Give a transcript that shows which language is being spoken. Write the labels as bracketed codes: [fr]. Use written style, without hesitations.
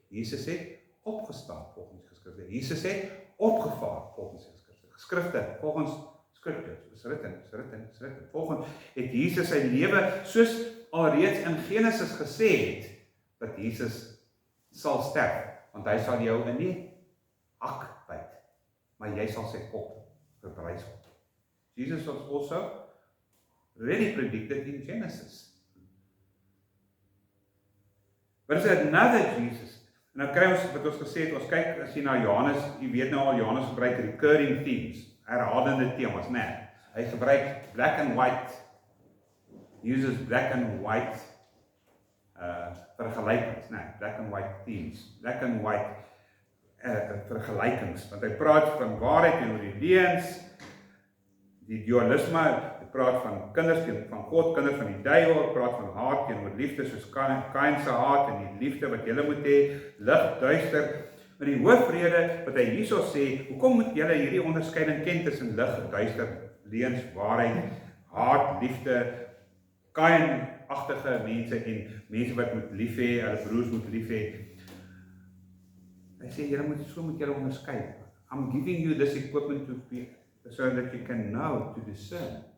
[af] Jesus het opgestaan volgens die Skrifte. Jesus het opgevaar volgens die Skrifte, volgens Skrifte, [en] is written. [af] Volgens het Jesus sy lewe, soos alreeds in Genesis gesê het, dat Jesus sal sterf, want hy sal jou in die hak byt, maar jy sal sy kop verbrys word. [en] Jesus was also really predicted in Genesis. But is another Jesus. [af] En nou kry ons wat ons gesê het, ons kyk as jy na Johannes, jy weet nou al Johannes gebruik [en] recurring themes, [af] herhalende temas, nee. Hy gebruik [en] black and white, uses black and [af] white vergelykings, nee, [en] black and white themes, black and white [af] vergelykings, want hy praat van waarheid en oor die leuns, die dualisme, hy praat van kinders van God, kinders van die duiwel, hy praat van haat teenoor liefde, soos Kain se haat en die liefde wat julle moet hê, lig, duister. Maar die hoofrede wat hy hierso sê, hoekom moet julle hierdie onderskeiding ken tussen lig, duister, leuns, waarheid, haat, liefde, Kain-agtige mense en mense wat moet lief hê, hulle broers moet lief hê. Hy sê, julle moet onderskei. [en] I'm giving you this equipment to be, so that you can know, to discern.